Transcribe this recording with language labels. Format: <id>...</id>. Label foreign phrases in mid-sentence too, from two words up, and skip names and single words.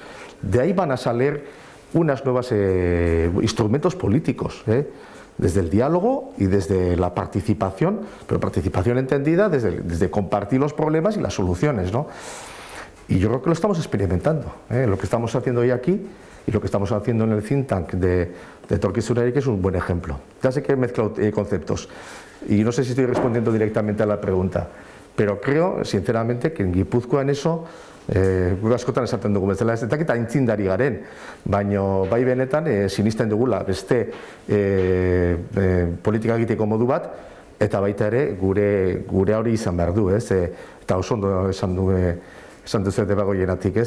<es>De ahí van a salir unos nuevos instrumentos políticos, desde el diálogo y desde la participación, pero participación entendida desde compartir los problemas y las soluciones, ¿no? Y yo creo que lo estamos experimentando, lo que estamos haciendo hoy aquí y lo que estamos haciendo en el think tank de etorkizuna eraikiz es un buen ejemplo. Ya sé que he mezclado conceptos y no sé si estoy respondiendo directamente a la pregunta, pero creo sinceramente que en Gipuzkoa en eso</es> <eu>gure askotan esaten dugu bezala, ez dakit aintzindari garen, baina bai benetan sinisten dugula beste politika egiteko modu bat, eta baita ere gure hori izan behar du, ez? Eta oso ondo esan duzu Debagoienatik, ez?</eu>